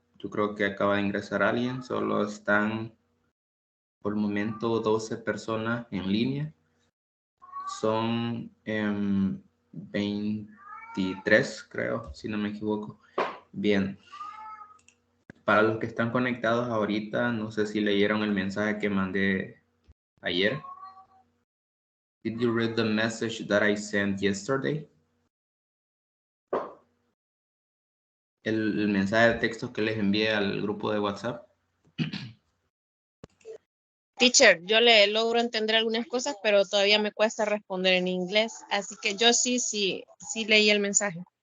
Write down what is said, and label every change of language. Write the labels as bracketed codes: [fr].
[es] Yo creo que acaba de ingresar alguien. Solo están por el momento 12 personas en línea. Son 23, creo, si no me equivoco. Bien. Para los que están conectados ahorita, no sé si leyeron el mensaje que mandé ayer. [en] Did you read the message that I sent yesterday? [es] El mensaje de texto que les envié al grupo de WhatsApp. Teacher, yo le logro entender algunas cosas, pero todavía me cuesta responder en inglés. Así que yo sí leí el mensaje.